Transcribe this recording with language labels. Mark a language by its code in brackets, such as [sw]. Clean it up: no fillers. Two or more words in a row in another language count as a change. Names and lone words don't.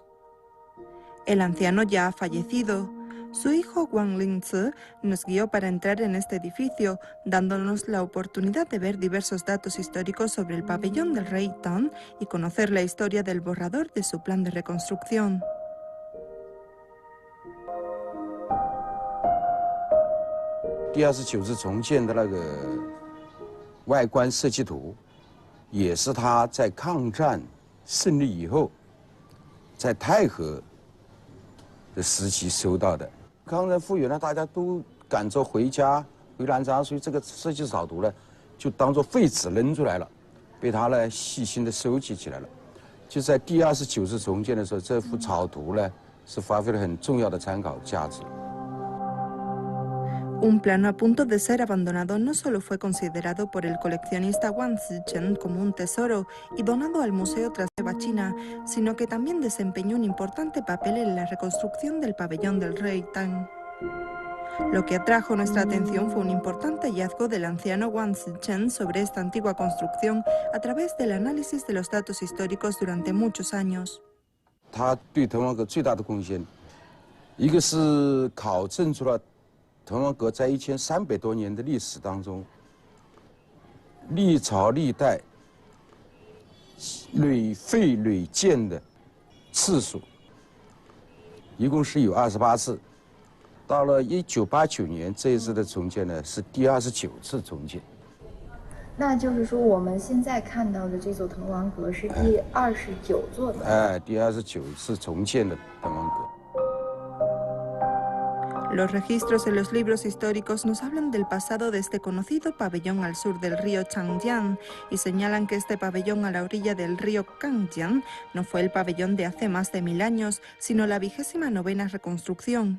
[es] El anciano ya ha fallecido. Su hijo Wang Lingzi nos guió para entrar en este edificio, dándonos la oportunidad de ver diversos datos históricos sobre el pabellón del rey Tang y conocer la historia del borrador de su plan de reconstrucción. [zh] 第29次重建的那个外观设计图，也是他在抗战胜利以后，在太和的时期收到的。抗战复原了，大家都赶着回家回南昌，所以这个设计草图呢，就当做废纸扔出来了，被他呢细心的收集起来了。就在第29次重建的时候，这幅草图呢是发挥了很重要的参考价值。 [es] Un plano a punto de ser abandonado no solo fue considerado por el coleccionista Wang Zicheng como un tesoro y donado al Museo tras la China, sino que también desempeñó un importante papel en la reconstrucción del pabellón del rey Tang. Lo que atrajo nuestra atención fue un importante hallazgo del anciano Wang Zicheng sobre esta antigua construcción a través del análisis de los datos históricos durante muchos años. [zh] 他对滕王阁最大的贡献，一个是考证出了 滕王阁在1300多年的历史当中，历朝历代屡废屡建的次数，一共是有28次。到了1989年这一次的重建呢，是第29次重建。那就是说，我们现在看到的这座滕王阁是第29座的。第29次重建的滕王阁。 [es] Los registros en los libros históricos nos hablan del pasado de este conocido pabellón al sur del río Changjiang y señalan que este pabellón a la orilla del río Ganjiang no fue el pabellón de hace más de 1000 años, sino la 29ª reconstrucción.